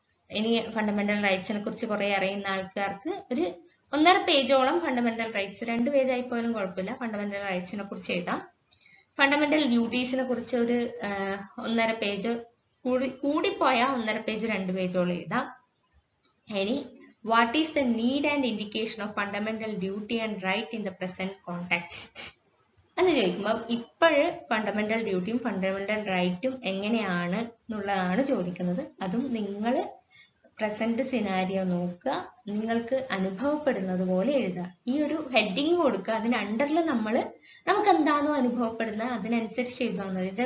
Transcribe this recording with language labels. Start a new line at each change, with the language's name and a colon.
Malayalam: ഇനി ഫണ്ടമെന്റൽ റൈറ്റ്സിനെ കുറിച്ച് കുറെ അറിയുന്ന ആൾക്കാർക്ക് ഒരു 1.5 പേജോളം ഫണ്ടമെന്റൽ റൈറ്റ്സ്, 2 പേജായി പോലും കുഴപ്പമില്ല, ഫണ്ടമെന്റൽ റൈറ്റ്സിനെ കുറിച്ച് എഴുതാം. ഫണ്ടമെന്റൽ ഡ്യൂട്ടീസിനെ കുറിച്ച് ഒരു 1.5 പേജ്, കൂടിപ്പോയാൽ 1.5 പേജ് 2 പേജോളം എഴുതാം.
English: ഇനി what is the need and indication of fundamental duty and right in the present context?
Malayalam: എന്ന് ചോദിക്കുമ്പോൾ ഇപ്പോഴ് ഫണ്ടമെന്റൽ ഡ്യൂട്ടിയും ഫണ്ടമെന്റൽ റൈറ്റും എങ്ങനെയാണ് എന്നുള്ളതാണ് ചോദിക്കുന്നത്. അതും നിങ്ങൾ പ്രസന്റ് സിനാരിയോ നോക്കുക, നിങ്ങൾക്ക് അനുഭവപ്പെടുന്നത് പോലെ എഴുതുക. ഈ ഒരു ഹെഡിങ് കൊടുക്കുക, അതിന് അണ്ടറിൽ നമുക്ക് എന്താണോ അനുഭവപ്പെടുന്നത് അതിനനുസരിച്ച് എഴുതാവുന്നത്.